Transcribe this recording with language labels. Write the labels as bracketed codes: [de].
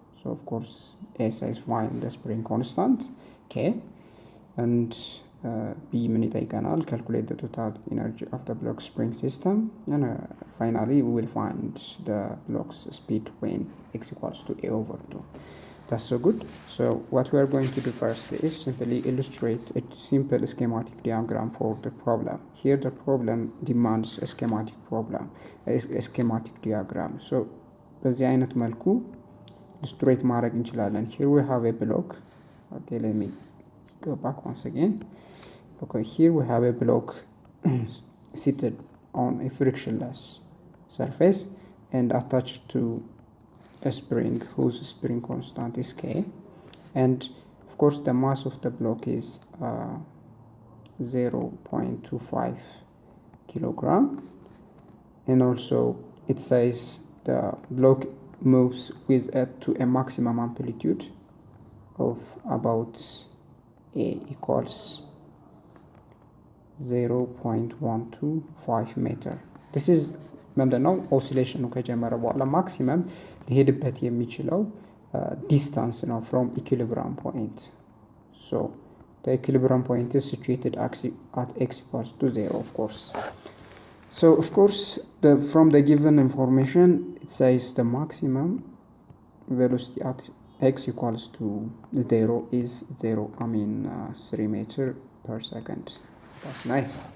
[en] So of course A says find the spring constant K, and B minute calculate the total energy of the block spring system, and finally we will find the block's speed when x equals to A over 2. That's so good. So what we are going to do first is simply illustrate a simple schematic diagram for the problem. Here the problem demands a schematic diagram. [am] So በዚህ አይነት መልኩ illustrate ማድረግ እንችላለን. [en] Here we have a block. Okay, let me go back once again. Okay, here we have a block seated on a frictionless surface and attached to a spring whose spring constant is K, and of course the mass of the block is 0.25 kilogram, and also it says the block moves with to a maximum amplitude of about A equals 0.125 meter. This is [am] ምንድነው? ኦሲሌሽኑ ከጀመረ በኋላ ማክሲመም ሊሄድበት የሚችለው ዲስታንስ ነው [en] from equilibrium point. So the equilibrium point is situated at x equals to 0, of course. So of course from the given information it says the maximum velocity at x equals to 0 is 3 meters per second. That's nice.